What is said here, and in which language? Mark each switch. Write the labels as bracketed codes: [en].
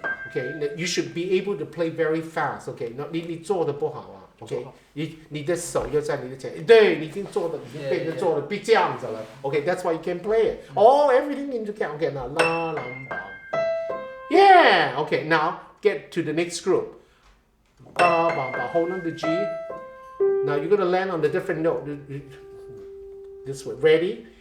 [en] Okay, you should be able to play very fast. [zh] Okay, 你做的不好啊。OK， 你的手要在你的前，对，你已经做的，已经变成做的这样子了。 [en] OK，that's why you can play it. Oh, everything into count. Okay, now la la bum. Yeah. Okay, now get to the next group. Ba ba ba. Hold on the G. Now you're gonna land on the different note. This way. Ready?